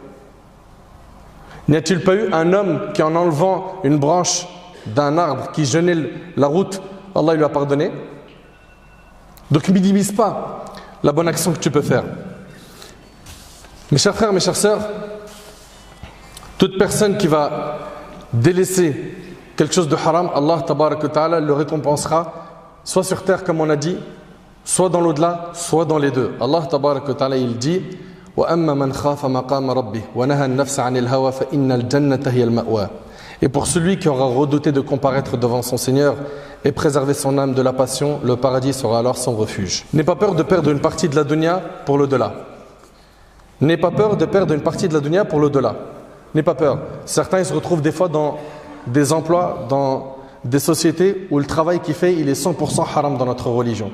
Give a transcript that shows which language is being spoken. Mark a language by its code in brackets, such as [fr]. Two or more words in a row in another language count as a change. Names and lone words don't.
[fr] N'y a-t-il pas eu un homme qui, en enlevant une branche d'un arbre qui gênait la route, Allah il lui a pardonné? Donc minimise pas la bonne action que tu peux faire. Mes chers frères, mes chères sœurs, toute personne qui va délaisser quelque chose de haram, [ar] الله تبارك وتعالى [fr] le récompensera soit sur terre comme on a dit, soit dans l'au-delà, soit dans les deux. [ar] الله تبارك وتعالى [fr] il dit [ar] وَأَمَّا مَنْ خَافَ مَقَامَ رَبِّهِ وَنَهَى النَّفْسَ عَنِ الْهَوَى فَإِنَّ الْجَنَّةَ هِيَ الْمَأْوَى. [fr] Et pour celui qui aura redouté de comparaître devant son Seigneur et préserver son âme de la passion, le paradis sera alors son refuge. N'aie pas peur de perdre une partie de la dunya pour l'au-delà. N'aie pas peur de perdre une partie de la dunya pour l'au-delà. N'aie pas peur. Certains ils se retrouvent des fois dans des emplois, dans des sociétés où le travail qu'il fait, il est 100% haram dans notre religion.